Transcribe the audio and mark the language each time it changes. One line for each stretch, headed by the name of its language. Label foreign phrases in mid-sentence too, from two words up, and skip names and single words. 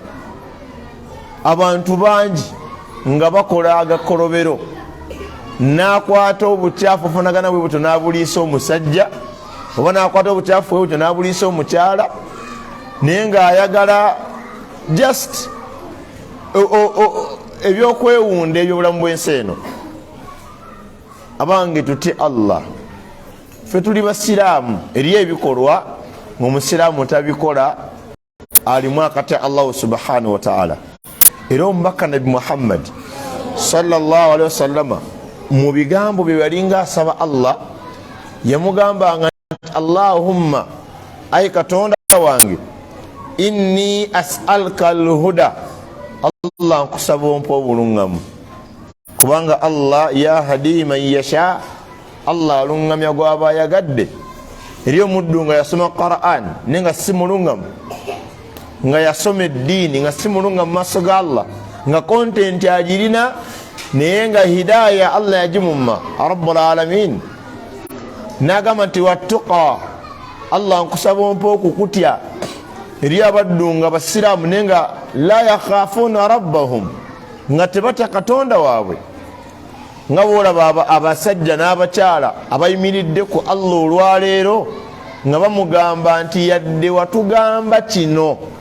Ganda: Abantu bangi nga bakola agakolobero n'akwata obukyafu funagana bwe buto n'abuliisa omusajja oba n'akwata obukyafu bwe buto n'abuliisa omukyala naye ng'ayagala just ebyokwewunda ebyobulamu bw'ensi eno. Abange tutye Allah, ffe tuli basiraamu eriyo ebikolwa ng'omusiraamu tabikola alimu akatya Allah
Arabic: سبحانه وتعالى.
Ganda: Era omubaka Nabi Muhammad
Arabic: صلى الله عليه وسلم
Ganda: mu bigambo bye yalinga asaba Allah yamugambanga Allahumma ay katonda wange
Arabic: إني أسألك الهدى
Ganda: Allah nkusaba ompa obulungamu kubanga Allah
Arabic: يهدي من يشاء
Ganda: Allah alungamya gwaba yagadde eriyo muddu nga yasoma Quran nenga si mulungamu nga yasoma eddiini nga si mulungamu maaso ga Allah nga content agirina naye nga hidaya Allah yagimumma
Arabic: رب العالمين
Ganda: nagamba nti wattuqa Allah nkusaba ompa okukutya eriyo abaddu nga basiraamu naye nga
Arabic: لا يخافون ربهم
Ganda: nga tebata katonda waabwe nga boolaba abasajja n'abakyala abayimiridde ku Allah olwaleero nga bamugamba nti yadde watugamba kino